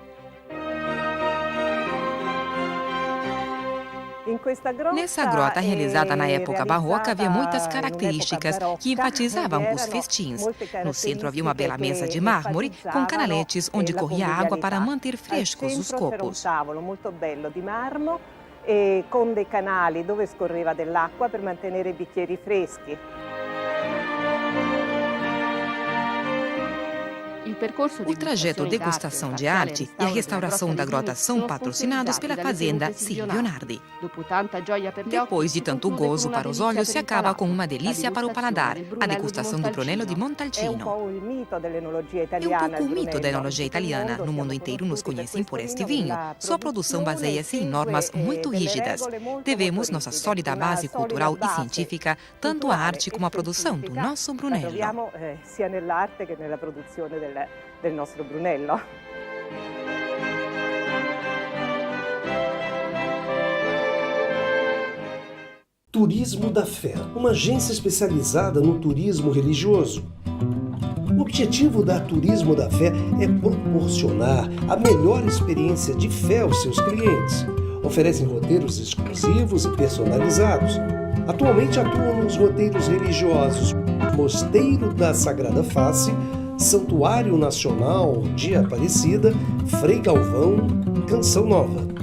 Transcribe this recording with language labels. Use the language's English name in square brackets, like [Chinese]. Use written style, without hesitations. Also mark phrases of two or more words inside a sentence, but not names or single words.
[Portuguese] Nessa grota, realizada na época barroca, havia muitas características que enfatizavam os festins. No centro havia uma bela mesa de mármore com canaletes onde corria água para manter frescos os copos. [Italian] E con dei canali dove scorreva dell'acqua per mantenere i bicchieri freschi. [Portuguese] O trajeto Degustação de Arte e a restauração da grota são patrocinados pela fazenda Silvio Nardi. Depois de tanto gozo para os olhos, se acaba com uma delícia para o paladar, a degustação do Brunello di Montalcino. É um pouco o mito da enologia italiana. No mundo inteiro nos conhecem por este vinho. Sua produção baseia-se em normas muito rígidas. Devemos nossa sólida base cultural e científica tanto à arte como à produção do nosso Brunello. [Italian] Sia nell'arte che nella produzione del nostro Brunello. [Portuguese] Turismo da Fé, uma agência especializada no turismo religioso. O objetivo da Turismo da Fé é proporcionar a melhor experiência de fé aos seus clientes. Oferecem roteiros exclusivos e personalizados. Atualmente atuam nos roteiros religiosos Mosteiro da Sagrada Face, Santuário Nacional de Aparecida, Frei Galvão, Canção Nova.